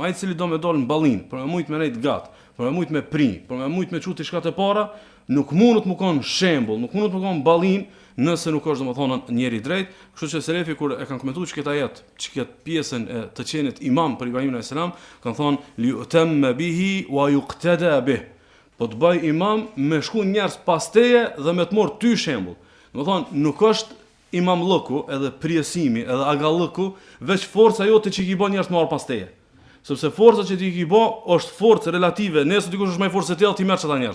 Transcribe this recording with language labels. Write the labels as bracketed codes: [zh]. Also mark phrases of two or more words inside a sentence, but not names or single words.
[sq] Ai i cili do me dalë në ballin, për me mujt me nejt gat, për me mujt me pri, për me mujt me çuti shkat e para, nuk mundet më kon shembull, nuk mundet më kon ballin nëse nuk është domethënë njëri drejt. Kështu që selefi kur e kanë komentuar çka ajet, çka pjesën e të qenit imam për Ibrahimin [ar] عليه السلام, [sq] kanë thonë [ar] ليؤتم به ويقتدى به. [sq] Po të bëj imam me shku njerëz pas teje dhe me të marr ty shembull. Domethënë nuk është imamllëku, edhe prijesimi, edhe agallëku, veç forca jote që i bën njerëz marr pas teje. Sepse forca që ti i bë është forcë relative, nëse dikush është më i fortë se ti, ti merr çata njerëz.